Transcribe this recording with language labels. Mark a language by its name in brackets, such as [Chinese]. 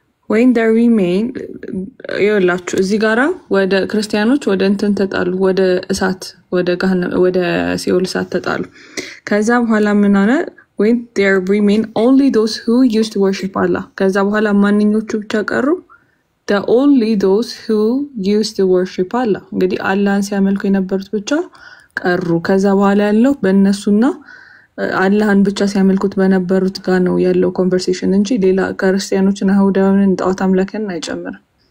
[English] when there remain [Amharic] ይኸውላችሁ እዚህ ጋራ ወደ ክርስቲያኖች ወደ እንትን ተጣሉ፣ ወደ እሳት ወደ ሲኦል እሳት ተጣሉ። ከዛ በኋላ ምን አለ? [English] when there remain only those who used to worship Allah። [Amharic] ከዛ በኋላ ማንኞቹ ብቻ ቀሩ? [English] the only those who used to worship Allah። [Amharic] እንግዲህ አላህን ሲያመልኩ የነበሩት ብቻ ቀሩ። ከዛ በኋላ ያለው በእነሱና አላህን ብቻ ሲያመልኩት በነበሩት ጋር ነው ያለው ኮንቨርሴሽን እንጂ ሌላ ክርስቲያኖችና አይሁዳውያንን ጣዖት አምላክን አይጨምርም።